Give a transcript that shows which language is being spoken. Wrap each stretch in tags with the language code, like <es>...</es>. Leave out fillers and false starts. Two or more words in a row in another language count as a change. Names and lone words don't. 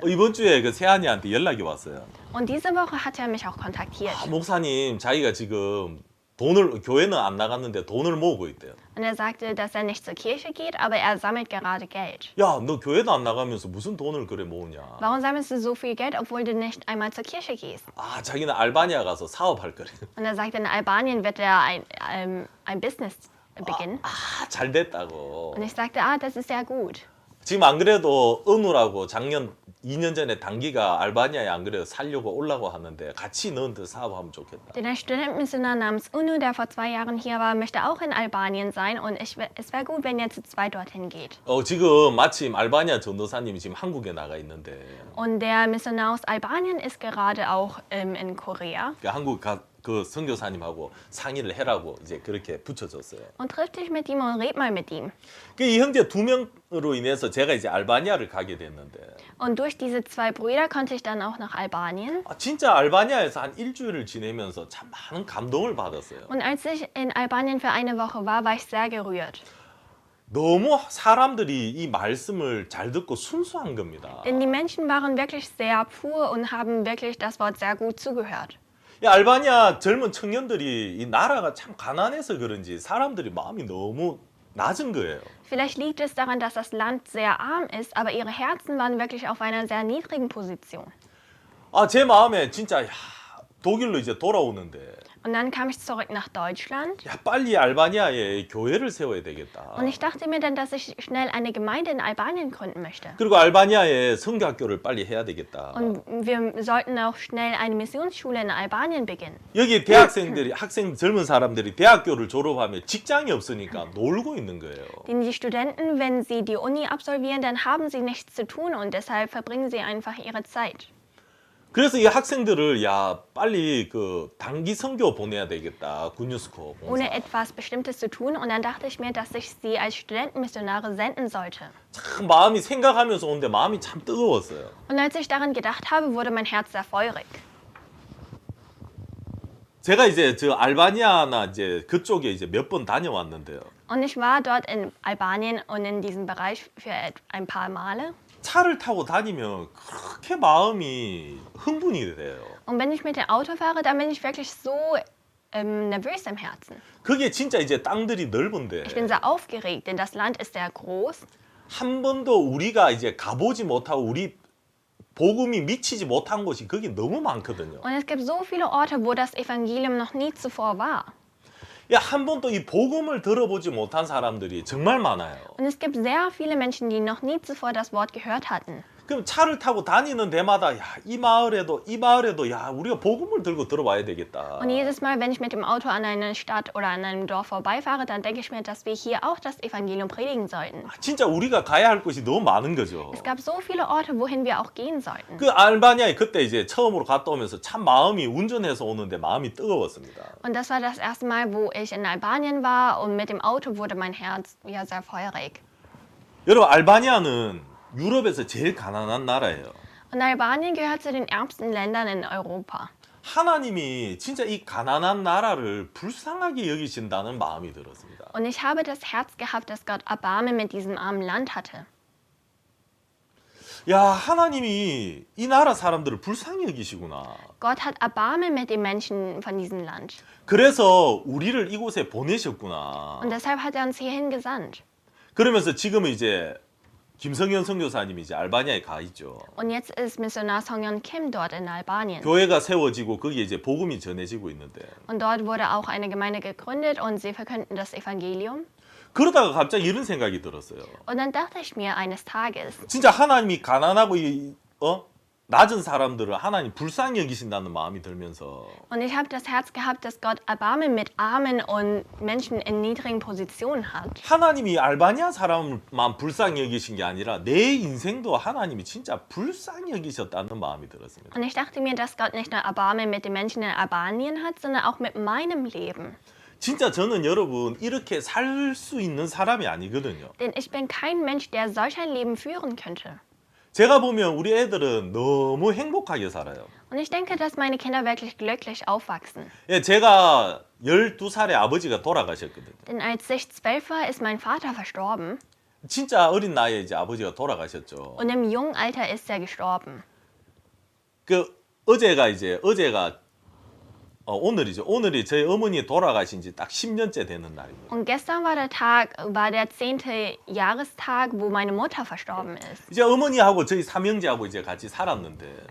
<ko>이번 주에 그 세한이한테 연락이 왔어요.</ko> <de>Und diese Woche hat er mich auch kontaktiert.</de> <ko>목사님, 자기가 지금 교회는 안 나갔는데 돈을 모으고 있대요.</ko> <de>Und er sagte, dass er nicht zur Kirche geht, aber er sammelt gerade Geld.</de> <ko>야, 너 교회도 안 나가면서 무슨 돈을 그래 모으냐?</ko> <de>Warum sammelst du so viel Geld, obwohl du nicht einmal zur Kirche gehst?</de> <ko>아, 자기는 알바니아 가서 사업할 거래.</ko> <de>Und er sagte, in Albanien wird er ein Business beginnen.</de> <ko>아, 잘 됐다고.</ko> <de>Und ich sagte, das ist sehr gut.</de> <ko>지금 안 그래도 은우라고 작년 2년 전에 단기가 알바니아에 안 그래도 살려고 오려고 하는데 같이 너한테 사업하면 좋겠다.</ko> <de>Denn ein Studentenmissionar namens Unu, der vor 2 Jahren hier war, möchte auch in Albanien sein und es wäre gut, wenn ihr zu zweit dorthin geht.</de> <ko>지금 마침 알바니아 전도사님이 지금 한국에 나가 있는데</ko> <de>Und der Missionar aus Albanien ist gerade auch in Korea</de> <ko>한국 그 선교사님하고 상의를 해라고 이제 그렇게 붙여줬어요.</ko> <de>und triff dich mit ihm und red mal mit ihm.</de> <ko>이 형제 2명으로 인해서 제가 이제 알바니아를 가게 됐는데</ko> <de>Und durch diese 2 Brüder konnte ich dann auch nach Albanien.</de> <ko>진짜 알바니아에서 한 일주일을 지내면서 참 많은 감동을 받았어요.</ko> <de>Und als ich in Albanien für eine Woche war ich sehr gerührt.</de> <ko>너무 사람들이 이 말씀을 잘 듣고 순수한 겁니다.</ko> <de>Denn die Menschen waren wirklich sehr pur und haben wirklich das Wort sehr gut zugehört.</de> <ko>이 알바니아 젊은 청년들이 이 나라가 참 가난해서 그런지 사람들이 마음이 너무 낮은 거예요.</ko> <de>Vielleicht liegt es daran, dass das Land sehr arm ist, aber ihre Herzen waren wirklich auf einer sehr niedrigen Position.</de> <ko>제 마음에 진짜 독일로 이제 돌아오는데</ko> <de>Und dann kam ich zurück nach Deutschland</de> <ko>빨리 알바니아에 교회를 세워야 되겠다.</ko> <de>und ich dachte mir dann, dass ich schnell eine Gemeinde in Albanien gründen möchte.</de> <ko>그리고 알바니아에 선교학교를 빨리 해야 되겠다.</ko> <de>Und wir sollten auch schnell eine Missionsschule in Albanien beginnen.</de> <ko>여기 젊은 사람들이 대학교를 졸업하면 직장이 없으니까 놀고 있는 거예요.</ko> <de>Denn die Studenten, wenn sie die Uni absolvieren, dann haben sie nichts zu tun und deshalb verbringen sie einfach ihre Zeit.</de> <ko>그래서 이 학생들을 빨리 그 단기 선교 보내야 되겠다. 군유스코</ko> <de>Ohne</de> <ko>봉사.</ko> <de>etwas Bestimmtes zu tun und dann dachte ich mir, dass ich sie als Studentenmissionare senden sollte.</de> <ko>참 마음이 생각하면서 오는데 마음이 참 뜨거웠어요.</ko> <de>Und als ich daran gedacht habe, wurde mein Herz sehr feurig.</de> <ko>제가 이제 저 알바니아나 이제 그쪽에 이제 몇 번 다녀왔는데요.</ko> <de>Und ich war dort in Albanien und in diesem Bereich für ein paar Male.</de> <ko>차를 타고 다니면 그렇게 마음이 흥분이 돼요.</ko> <de>Und wenn ich mit dem Auto fahre, dann bin ich wirklich so nervös im Herzen.</de> <ko>그게 진짜 이제 땅들이 넓은데</ko> <de>Ich bin sehr aufgeregt, denn das Land ist sehr groß.</de> <ko>한 번도 우리가 이제 가보지 못하고 우리 복음이 미치지 못한 곳이 거기 너무 많거든요.</ko> <de>Und es gibt so viele Orte, wo das Evangelium noch nie zuvor war.</de> <ko>한 번도 이 복음을 들어보지 못한 사람들이 정말 많아요.</ko> <de>Und es gibt sehr viele Menschen, die noch nie zuvor das Wort gehört hatten.</de> <ko>그럼 차를 타고 다니는 데마다 이 마을에도 우리가 복음을 들고 들어와야 되겠다.</ko> <de>Und jedes Mal, wenn ich mit dem Auto an eine Stadt oder an einem Dorf vorbeifahre, dann denke ich mir, dass wir hier auch das Evangelium predigen sollten.</de> <ko>진짜 우리가 가야 할 곳이 너무 많은 거죠.</ko> <de>Es gab so viele Orte, wohin wir auch gehen sollten.</de> <ko>그 알바니아에 그때 이제 처음으로 갔다 오면서 참 마음이 운전해서 오는데 마음이 뜨거웠습니다.</ko> <de>Und das war das erste Mal, wo ich in Albanien war und mit dem Auto wurde mein Herz sehr feurig.</de> <ko>여러분 알바니아는 유럽에서 제일 가난한 나라예요.</ko> <de>Und Albanien gehört zu den ärmsten Ländern in Europa.</de> <ko>하나님이 진짜 이 가난한 나라를 불쌍하게 여기신다는 마음이 들었습니다.</ko> <de>Und ich habe das Herz gehabt, dass Gott Erbarmen mit diesem armen Land hatte.</de> <ko>하나님이 이 나라 사람들을 불쌍히 여기시구나.</ko> <de>Gott hat Erbarmen mit den Menschen von diesem Land.</de> <ko>그래서 우리를 이곳에 보내셨구나.</ko> <de>Und deshalb hat er uns hierhin gesandt.</de> <ko>그러면서 지금은 이제 김성현 선교사님이 이제 알바니아에 가 있죠.</ko> <de>Und jetzt ist Missionar Song-Yeon Kim dort in Albanien.</de> <ko>교회가 세워지고 거기에 이제 복음이 전해지고 있는데</ko> <de>Und dort wurde auch eine Gemeinde gegründet und sie verkünden das Evangelium.</de> <ko>그러다가 갑자기 이런 생각이 들었어요.</ko> <de>Und dann dachte ich mir eines Tages,</de> <ko>진짜 하나님이 가난하고 낮은 사람들을 하나님 불쌍히 여기신다는 마음이 들면서</ko> <de>und ich habe das Herz gehabt, dass Gott Erbarmen mit Armen und Menschen in niedrigen Positionen hat.</de> <ko>하나님이 알바니아 사람만 불쌍히 여기신 게 아니라 내 인생도 하나님이 진짜 불쌍히 여기셨다는 마음이 들었습니다.</ko> <de>Und ich dachte mir, dass Gott nicht nur Erbarmen mit den Menschen in Albanien hat, sondern auch mit meinem Leben.</de> <ko>진짜 저는 여러분 이렇게 살 수 있는 사람이 아니거든요.</ko> <de>Denn ich bin kein Mensch, der solch ein Leben führen könnte.</de> <ko>제가 보면 우리 애들은 너무 행복하게 살아요.</ko> <de>Und ich denke, dass meine Kinder wirklich glücklich aufwachsen.</de> <ko>예, 제가 12살에 아버지가 돌아가셨거든요.</ko> <de>Denn als ich 12 war, ist mein Vater verstorben.</de> <ko>진짜 어린 나이에 이제 아버지가 돌아가셨죠.</ko> <de>Und im jungen Alter ist er gestorben.</de> <ko>어제가 오늘이죠. 오늘이 저희 어머니 돌아가신 지 딱 10년째 되는 날입니다.</ko> <de>Und gestern war der 10. Jahrestag, wo meine Mutter verstorben ist.</de> <ko>이제 어머니하고 저희 삼형제하고 이제 같이 살았는데</ko>